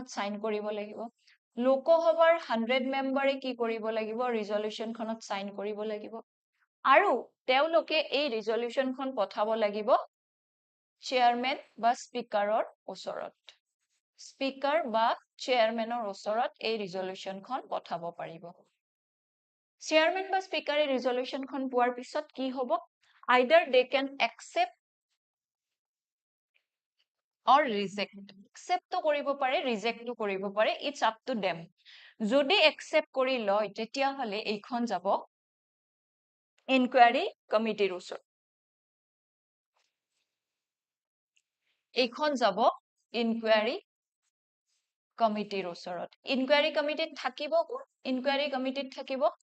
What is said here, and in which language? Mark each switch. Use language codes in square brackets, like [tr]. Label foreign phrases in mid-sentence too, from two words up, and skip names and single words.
[as] সাইন কৰিব লাগিব লোকসভাৰ 100 মেম্বাৰে কি কৰিব লাগিব ৰিজলিউশনখনত সাইন কৰিব লাগিব আৰু তেওঁলোকে এই ৰিজলিউশনখন পঠাব লাগিব চেয়াৰম্যান বা স্পিকাৰৰ ওচৰত স্পিকাৰ বা চেয়াৰম্যানৰ ওচৰত এই ৰিজলিউশনখন পঠাব পাৰিব চেয়াৰম্যান বা স্পিকাৰে ৰিজলিউশনখন পোৱাৰ পিছত কি হ'ব [en] either they can accept or reject accept to [as] কৰিব পাৰে [en] reject to [as] কৰিব পাৰে [en] it's up to them [as] যদি accept কৰি লয় তেতিয়া হলে এইখন যাব [en] inquiry committee [as] ওচৰত এইখন যাব [en] inquiry committee [as] ওচৰত [en] inquiry committee [as] থাকিব [en] inquiry committee [as] থাকিব